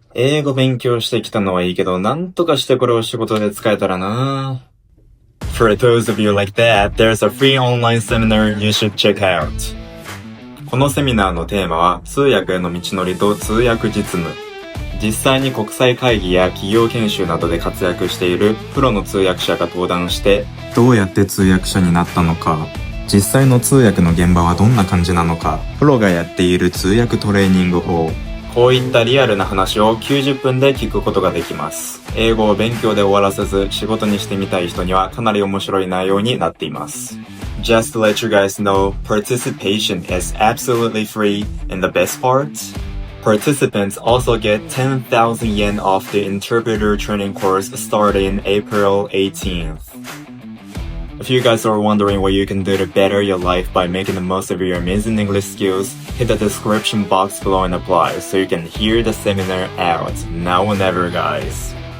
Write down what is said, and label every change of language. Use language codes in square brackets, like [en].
[ja] 英語勉強してきたのはいいけど、なんとかしてこれを仕事で使えたらな。 [en] For those of you like that, there's a free online seminar you should check out. [ja] このセミナーのテーマは、通訳への道のりと通訳実務。実際に国際会議や企業研修などで活躍しているプロの通訳者が登壇して、どうやって通訳者になったのか、実際の通訳の現場はどんな感じなのか、プロがやっている通訳トレーニング法、こういったリアルな話を90分で聞くことができます。英語を勉強で終わらせず仕事にしてみたい人にはかなり面白い内容になっています。 [en] Just to let you guys know, participation is absolutely free, and the best part? Participants also get 10,000 yen off the interpreter training course starting April 18th.If you guys are wondering what you can do to better your life by making the most of your amazing English skills, hit the description box below and apply so you can hear the seminar out now or never, guys.